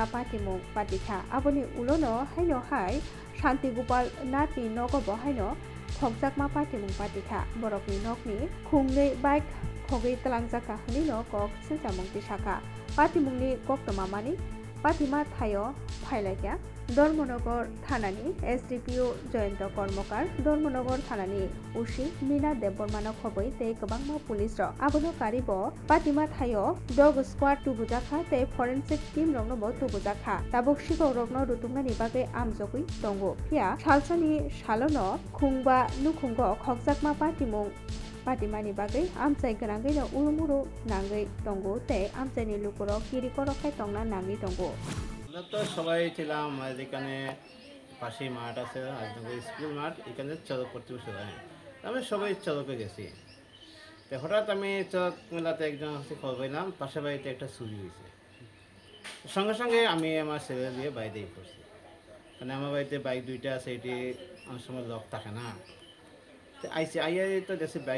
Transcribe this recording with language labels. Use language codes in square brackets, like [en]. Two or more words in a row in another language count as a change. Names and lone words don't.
[trp] पाटिमुं पाटिखा आबनि उलोनो हायनो हाय शान्तिगोपाल नाथनि नगबो हायनो खगजाकमा पाटिमुं पाटिखा बरकनि नगनि खुंनै बाइक खगै तलांजाका हनिनो कक सिलजामुंति शाखा पाटिमुंनि कक्तमामानि पाटिमा थायो फाइलाइका धर्मनगर थानानि एसडिपिओ जयন্ত कर्मकार धर्मनगर थानानि उसी मीना देबबर्मानो खबै ते गोबांमा पुलिस र आबनो कारिबो पाटिमा थायो डग स्क्वाड तुबुजाखा ते फरेन्सिक टीम रंनो तुबुजाखा ताबुक सिगौ रंनो रुतुंनानि बागै आमजगै दंगो फिया सालसानि सालनो खुंबा नुखुंगो खगजाकमा पाटिमुं पाटिमानि बागै आमचाइ गोनांगैनो उरुमुरु नाङै दंगो ते आमचाइनि लुकुरो किरिकरखाय तंना नाङै दंगो [bn] তো সবাই ছিলাম যেখানে পাশেই মাঠ আছে রাজনগর স্কুল মাঠ এখানে চড়ক করতে বসে আমি সবাই চড়কে গেছি তো হঠাৎ আমি চড়ক মেলাতে একজন খবর পাইলাম পাশে বাড়িতে একটা চুরি হয়েছে সঙ্গে সঙ্গে আমি আমার ছেলে দিয়ে বাইরেই পড়ছি মানে আমার বাড়িতে বাইক দুইটা আছে এটি অনেক সময় লক থাকে না তো আইয়া তো দেখছি বাইক